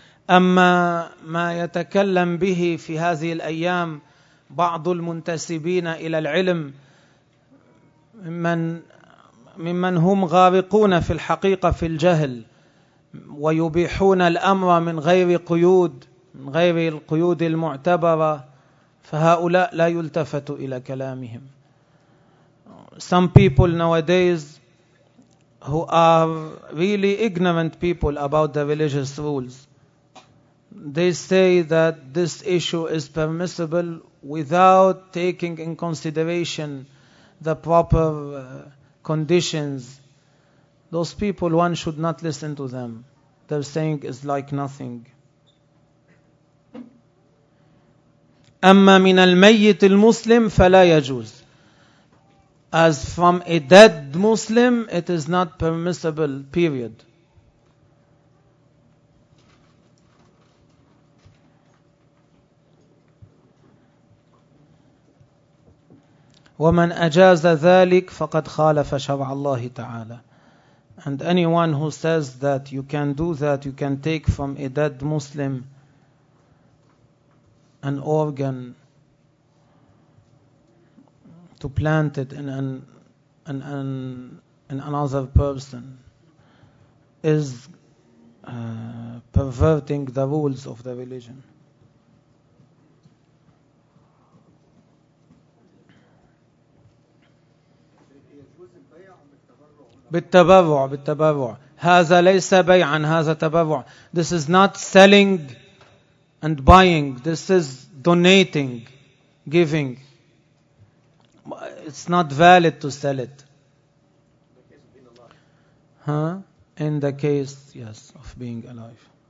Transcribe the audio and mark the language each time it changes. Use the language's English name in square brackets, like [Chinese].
[Arabic] أما ما يتكلم به في هذه الأيام بعض المنتسبين إلى العلم ممن هم غارقون في الحقيقة في الجهل ويبيحون الأمر من غير قيود من غير القيود المعتبرة فهؤلاء لا يلتفت إلى كلامهم. [English] Some people nowadays who are really ignorant people about the religious rules, they say that this issue is permissible without taking in consideration the proper conditions. Those people, one should not listen to them. They're saying is like nothing. [Arabic] أما من الميت المسلم فلا يجوز. [English] as from a dead Muslim, it is not permissible, period. [Arabic] ومن أجاز ذلك فقد خالف شرع الله تعالى. [English] And anyone who says that you can do that, you can take from a dead Muslim an organ to plant it in another person, is perverting the rules of the religion. [Arabic] بالتبرع بالتبرع هذا ليس بيعا هذا تبرع. [English] This is not selling and buying, this is donating, giving. It's not valid to sell it. In the case, yes, of being alive.